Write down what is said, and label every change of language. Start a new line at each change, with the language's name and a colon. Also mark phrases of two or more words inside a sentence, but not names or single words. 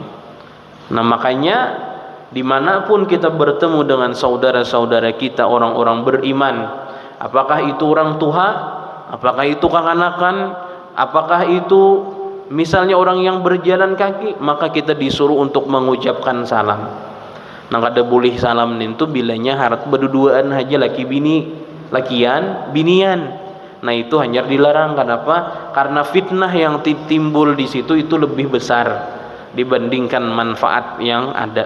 Indonesian: Nah makanya dimanapun kita bertemu dengan saudara-saudara kita orang-orang beriman, apakah itu orang tua, apakah itu kekanakan, apakah itu misalnya orang yang berjalan kaki, maka kita disuruh untuk mengucapkan salam.
Banjar: Nah kada boleh salam itu bilanya harap berduaan aja, laki bini, lakian binian.
Indonesian: Nah itu hanya dilarang. Kenapa? Karena fitnah yang timbul di situ itu lebih besar dibandingkan manfaat yang ada.